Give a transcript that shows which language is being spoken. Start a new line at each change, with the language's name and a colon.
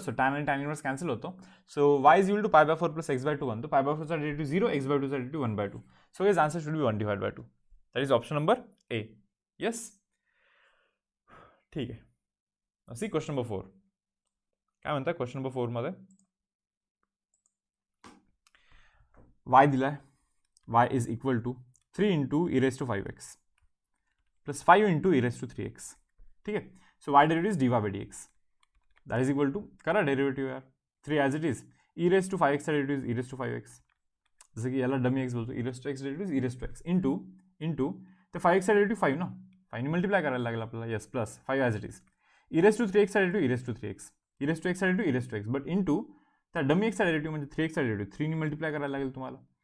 Marathi: So tan आणि tan inverse cancel होतो.
English: so y is equal to π/4 plus x/2
Marathi: बनतो. π/4 चा डेरिव्हेटिव्ह 0, x/2 चा derivative 1/2.
English: So guys answer should be 1/2. That is option number A. Yes,
Marathi: ठीक आहे. C question number 4 काय म्हणतात. Question number 4 मध्ये y दिलाय, y is equal to 3 into E raise to 5x plus 5 into E raise to 3x. ठीक आहे. So y derivative is dy bye dx that is equal to, करा derivative यार, 3 as it is. E raise to 5x चा derivative is E raise to 5x, जसं की याला dummy x बोलतो. E raise to x derivative E raise to x into तर 5x चा derivative 5 ना, 5 मल्टिप्लाय करायला लागेल आपल्याला. Yes, plus 5 as it is. E raise to 3x चा derivative E raise to 3x, E raise to x चा derivative E raise to x, but into त्या dummy x चा डेरिव्हेटिव्ह म्हणजे 3x चा डेरिव्हेटिव्ह 3 ने मल्टिप्लाय करायला लागेल तुम्हाला.